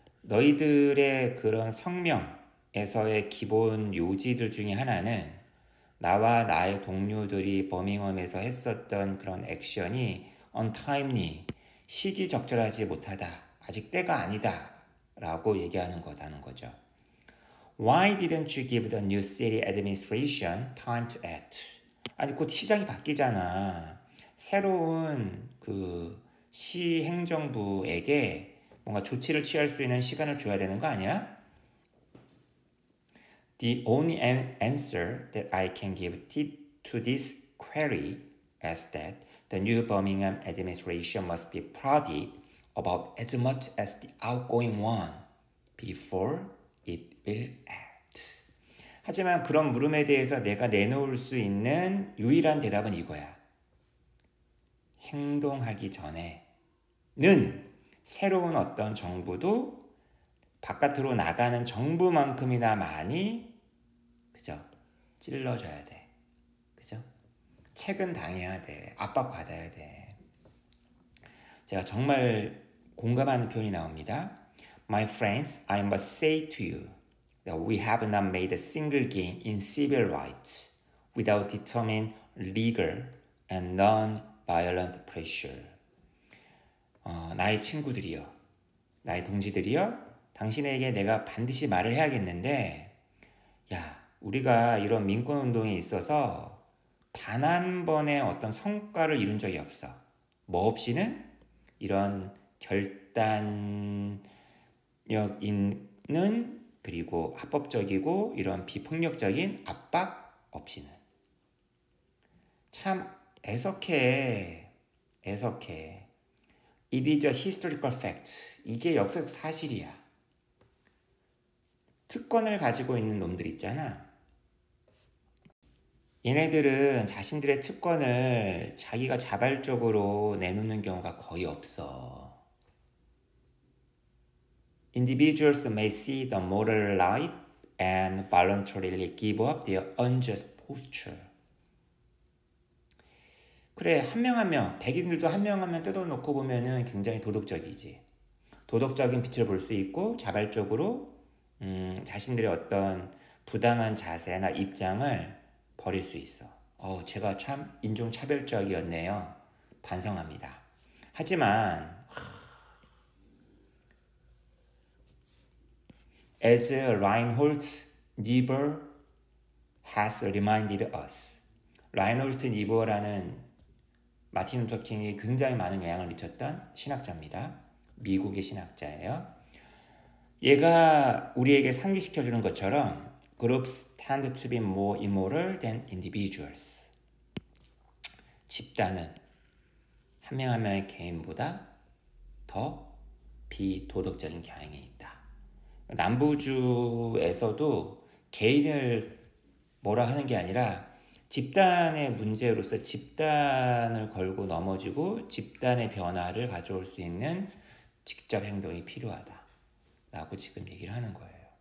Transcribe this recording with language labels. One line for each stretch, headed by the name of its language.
Korean: 너희들의 그런 성명에서의 기본 요지들 중에 하나는 나와 나의 동료들이 버밍엄에서 했었던 그런 액션이 untimely, 시기적절하지 못하다. 아직 때가 아니다. 라고 얘기하는 거다는 거죠.
English: Why didn't you give the new city administration time to act?
Korean: 아니 곧 시장이 바뀌잖아. 새로운 그 시 행정부에게 뭔가 조치를 취할 수 있는 시간을 줘야 되는 거 아니야?
English: The only answer that I can give to this query is that the new Birmingham administration must be prodded about as much as the outgoing one before it will act.
Korean: 하지만 그런 물음에 대해서 내가 내놓을 수 있는 유일한 대답은 이거야. 행동하기 전에는 새로운 어떤 정부도 바깥으로 나가는 정부만큼이나 많이 그죠? 찔러줘야 돼. 그죠? 책은 당해야 돼. 압박받아야 돼. 제가 정말 공감하는 표현이 나옵니다.
English: My friends, I must say to you that we have not made a single gain in civil rights without determined legal and non-violent pressure.
Korean: 나의 친구들이여, 나의 동지들이여, 당신에게 내가 반드시 말을 해야겠는데, 야, 우리가 이런 민권운동에 있어서 단 한 번의 어떤 성과를 이룬 적이 없어. 뭐 없이는 이런 결단력 있는 그리고 합법적이고 이런 비폭력적인 압박 없이는. 참 애석해.
English: It is a historical fact.
Korean: 이게 역사적 사실이야. 특권을 가지고 있는 놈들 있잖아. 얘네들은 자신들의 특권을 자기가 자발적으로 내놓는 경우가 거의 없어.
English: Individuals may see the moral light and voluntarily give up their unjust posture.
Korean: 그래, 한 명, 백인들도 한 명 뜯어놓고 보면은 굉장히 도덕적이지. 도덕적인 빛을 볼 수 있고 자발적으로 자신들의 어떤 부당한 자세나 입장을 버릴 수 있어. 제가 참 인종차별적이었네요. 반성합니다. 하지만
English: as Reinhold Niebuhr has reminded us,
Korean: 라인홀트 니버라는 마틴 루터 킹이 굉장히 많은 영향을 미쳤던 신학자입니다. 미국의 신학자예요. 얘가 우리에게 상기시켜주는 것처럼
English: Groups tend to be more immoral than individuals.
Korean: 집단은 한 명 한 명의 개인보다 더 비도덕적인 경향이 있다. 남부주에서도 개인을 뭐라 하는 게 아니라 집단의 문제로서 집단을 걸고 넘어지고 집단의 변화를 가져올 수 있는 직접 행동이 필요하다라고 지금 얘기를 하는 거예요.